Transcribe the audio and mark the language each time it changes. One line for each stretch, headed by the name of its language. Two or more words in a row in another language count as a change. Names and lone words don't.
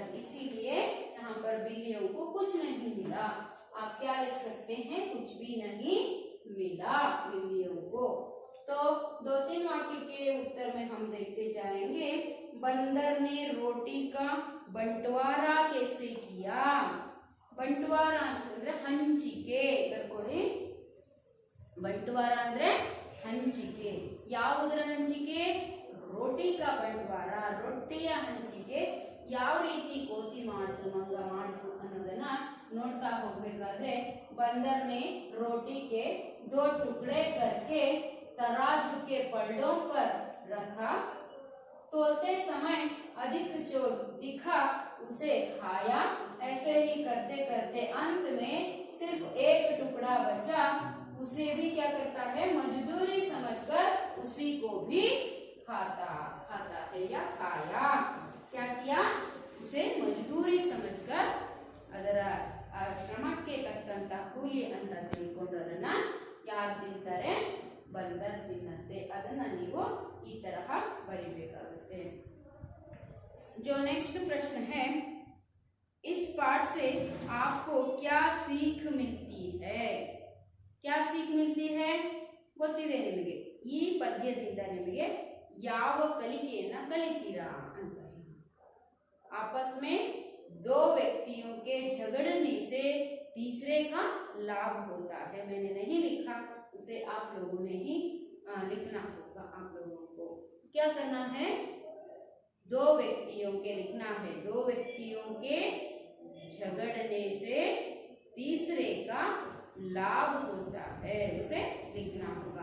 Hindi: इसीलिए यहाँ पर बिल्लियों को कुछ नहीं मिला। आप क्या लिख सकते हैं, कुछ भी नहीं मिला बिल्लियों को। तो 2-3 वाक्य के उत्तर में हम देखते जाएंगे। बंदर ने रोटी का बंटवारा कैसे किया।
Kannada: ಬಂಟ್ವಾರ ಅಂತಂದ್ರೆ ಹಂಚಿಕೆ, ಬರ್ಕೊಳ್ಳಿ। ಬಂಟ್ವಾರ ಅಂದ್ರೆ ಹಂಚಿಕೆ, ಯಾವುದರ ಹಂಚಿಕೆ,
Hindi: रोटी का बंटवारा,
Kannada: ರೊಟ್ಟಿಯ ಹಂಚಿಕೆ ಯಾವ ರೀತಿ ಕೋತಿ ಮಾಡ್ತು, ಮಂಗ ಮಾಡ್ತು ಅನ್ನೋದನ್ನ ನೋಡ್ತಾ ಹೋಗ್ಬೇಕಾದ್ರೆ,
Hindi: बंदर ने रोटी के 2 टुकड़े करके तराजू के पलड़ों पर रखा, तोलते समय अधिक जो दिखा उसे खाया। ऐसे ही करते करते अंत में सिर्फ एक टुकड़ा बचा, उसे भी क्या करता है, मजदूरी समझकर उसी को भी खाता है या खाया। क्या किया, उसे मजदूरी समझकर
Kannada: ಅದರ ಶ್ರಮಕ್ಕೆ ತಕ್ಕಂತ ಕೂಲಿ ಅಂತ ತಿಳ್ಕೊಂಡು ಅದನ್ನ ಯಾರು ತಿಂತಾರೆ, बंदर ತಿನ್ನತ್ತೆ। ಅದನ್ನ ನೀವು ಈ ತರಹ ಬರಿಬೇಕಾಗುತ್ತೆ।
Hindi: जो नेक्स्ट प्रश्न है, इस पाठ से आपको क्या सीख मिलती है। क्या सीख मिलती है,
Kannada: ಗೊತ್ತಿದೆ ನಿಮಗೆ। ಈ ಪದ್ಯದಿಂದ ನಿಮಗೆ ಯಾವ ಕಲಿಕೆಯನ್ನ ಕಲಿತೀರಾ ಅಂತ ಹೇಳಿ.
Hindi: आपस में दो व्यक्तियों के झगड़ने से तीसरे का लाभ होता है. मैंने नहीं लिखा, उसे आप लोगों ने ही लिखना होगा. आप लोगों को क्या करना है? दो व्यक्तियों के लिखना है. दो व्यक्तियों के झगड़ने से तीसरे का लाभ होता है, उसे लिखना होगा.